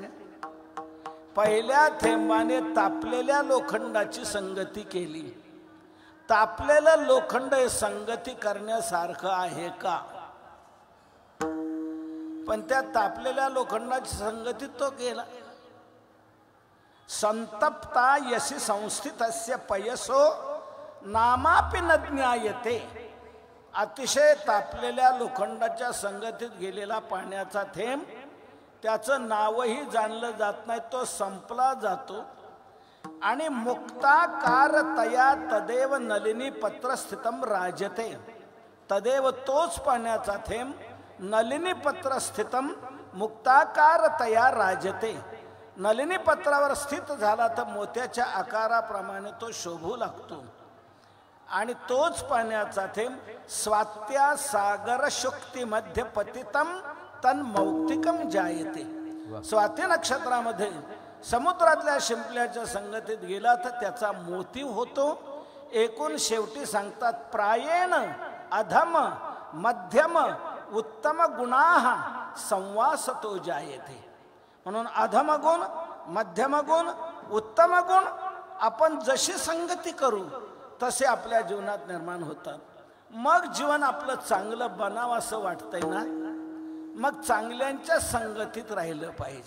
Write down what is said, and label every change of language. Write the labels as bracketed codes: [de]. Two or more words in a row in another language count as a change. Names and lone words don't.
[mr] पहिल्या थेंबाने तापलेल्या लोखंडाची संगती केली. तापलेलं लोखंड हे संगती करण्यासारखं आहे का? पण त्या तापलेल्या लोखंडाची संगती तो केला. [sa] संतप्ता यशी संस्थितस्य पयसो नामापि न ज्ञायते. [mr] अतिशय तापलेल्या लोखंडाच्या संगतीत गेलेला पाण्याचा थेंब, त्याचं नावही जाणलं जात नाही, तो संपला जातो. [sa] आणि मुक्ताकारतया तदेव नलिनी पत्रस्थितम राजते. तदेव [mr] तोच पाण्याचा थेंब [sa] नलिनी पत्रस्थितम मुक्ताकारतया राजते. [mr] नलिनी पत्रावर स्थित झाला तर मोत्याच्या आकाराप्रमाणे तो शोभू लागतो. आणि तोच पाण्याचा थेंब [sa] स्वात्या सागर शुक्ती मध्ये पतितम तन मौक्तिकम जायते. [mr] स्वाती नक्षत्रामध्ये समुद्रातल्या शिंपल्याच्या संगतीत गेला तर त्याचा मोती होतो. एकूण शेवटी सांगतात [sa] प्रायेण अधम मध्यम उत्तम गुणाः संवासतो जायते. [mr] म्हणून अधम गुण, मध्यम गुण, उत्तम गुण आपण जशी संगती करू तसे आपल्या जीवनात निर्माण होतात. मग जीवन आपलं चांगलं बनावं असं वाटतंय ना, मग चांगल्यांच्या संगतीत राहिलं पाहिजे.